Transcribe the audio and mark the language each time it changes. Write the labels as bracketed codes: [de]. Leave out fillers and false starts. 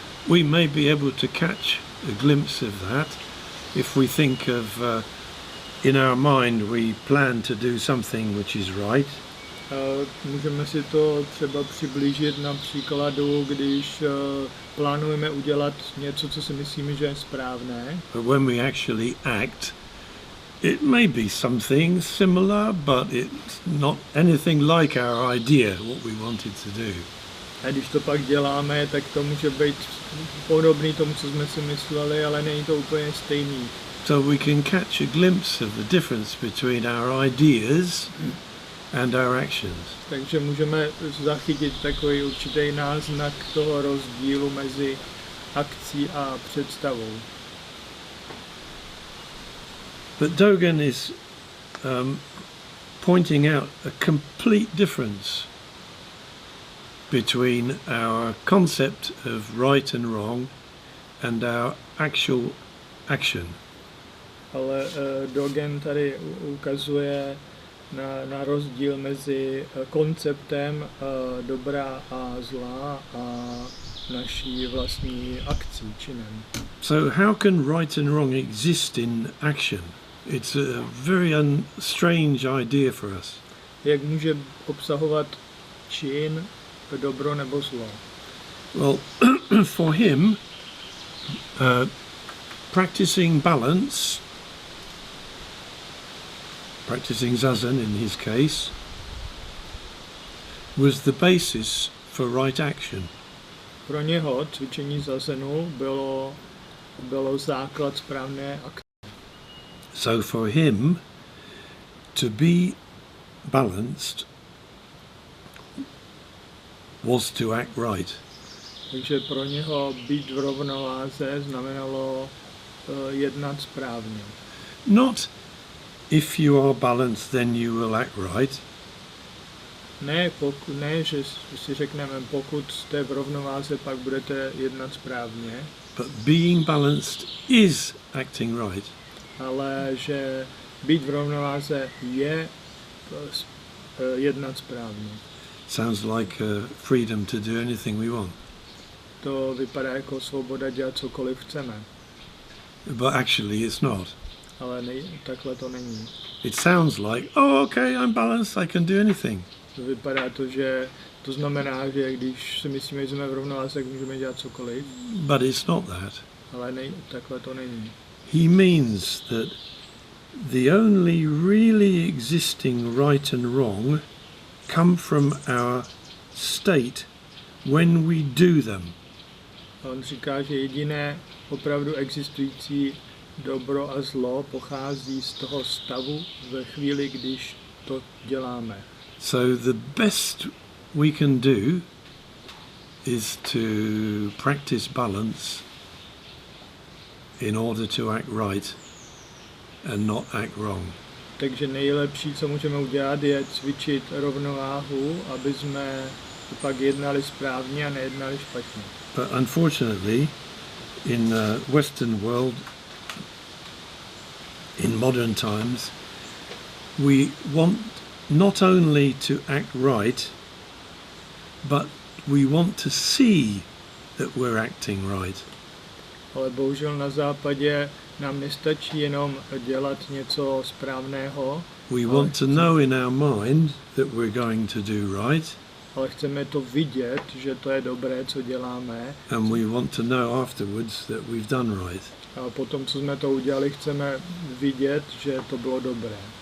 [en] We may be able to catch a glimpse of that if we think of in our mind we plan to do something which is right. [cs] Můžeme si to třeba přiblížit na příkladu, když plánujeme udělat něco, co si myslíme, že je správné. [en] But when we actually act, it may be something similar, but it's not anything like our idea, what we wanted to do. [cs] A když to pak děláme, tak to může být podobný tomu, co jsme si mysleli, ale není to úplně stejný. [en] So we can catch a glimpse of the difference between our ideas and our actions. [cs] Takže můžeme zachytit takový určitý náznak toho rozdílu mezi akcí a představou. [en] But Dogen is pointing out a complete difference between our concept of right and wrong and our actual action. [cs] Ale Dogen tady ukazuje na rozdíl mezi konceptem dobra a zla a naší vlastní akcí, činem. [en] So how can right and wrong exist in action? It's a very strange idea for us. [cs] Jak může obsahovat čin dobro nebo zlo? [en] Well, for him, practicing balance, practicing zazen in his case, was the basis for right action. [cs] Pro něho cvičení zazenu bylo základ správné akce. [en] So for him, to be balanced was to act right. [cs] Takže pro něho být v rovnováze znamenalo jednat správně. [en] Not if you are balanced, then you will act right. [cs] Ne, že si řekneme, pokud jste v rovnováze, pak budete jednat správně. [en] But being balanced is acting right. [cs] Ale že být v rovnováze je jednat správně. [en] Sounds like freedom to do anything we want. [cs] To vypadá jako svoboda dělat cokoliv chceme. [en] But actually it's not. [cs] Ale takhle to není. [en] It sounds like, oh, okay, I'm balanced, I can do anything. [cs] Vypadá to, že to znamená, že když si myslíme, že jsme v rovnováze, tak můžeme dělat cokoliv. [en] But it's not that. [cs] Ale takhle to není. [en] He means that the only really existing right and wrong come from our state when we do them. [cs] On říká, že jediné opravdu existující dobro a zlo pochází z toho stavu ve chvíli, když to děláme. [en] So the best we can do is to practice balance in order to act right and not act wrong. [cs] Takže nejlepší, co můžeme udělat, je cvičit rovnováhu, aby jsme pak jednali správně a nejednali špatně. [en] But unfortunately, in the Western world, in modern times, we want not only to act right, but we want to see that we're acting right. [cs] Ale bohužel na západě nám nestačí jenom dělat něco správného. [en] We want to know in our mind that we're going to do right. [cs] Ale chceme to vidět, že to je dobré, co děláme. [en] And we want to know afterwards that we've done right. [cs] A potom, co jsme to udělali, chceme vidět, že to bylo dobré.